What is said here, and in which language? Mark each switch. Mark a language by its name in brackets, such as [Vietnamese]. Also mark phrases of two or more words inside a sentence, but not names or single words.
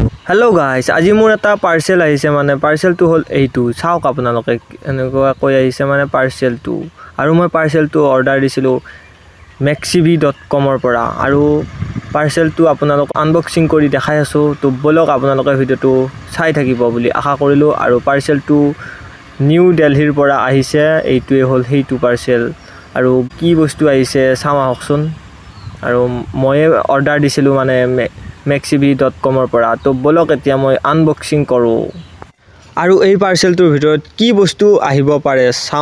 [English] hello guys [Assamese] আজ মোৰ এটা পাৰ্চেল আহিছে মানে পাৰ্চেল তো হ'ল এটু চাওক আপোনালোকে এনেকুৱা কৈ আহিছে মানে পাৰ্চেল তো আৰু মই পাৰ্চেল তো অৰ্ডাৰ দিছিলো maxivee.com ৰ পৰা আৰু পাৰ্চেল তো আপোনালোক আনবক্সিং কৰি দেখাই আছো তো বলক आपनालोके ভিডিওটো চাই থাকিব বুলি আশা কৰিলো আৰু পাৰ্সেল তো নিউ দিল্লীৰ পৰা আহিছে এইটোৱে হল হেইটো পাৰ্সেল আৰু কি বস্তু আহিছে চামা হকচোন আৰু মই অৰ্ডাৰ দিছিলো মানে maxivee.com ৰ পৰা তো বলক এতিয়া মই আনবক্সিং কৰো আৰু এই পাৰ্সেলটোৰ ভিতৰত কি বস্তু আহিব পাৰে চাও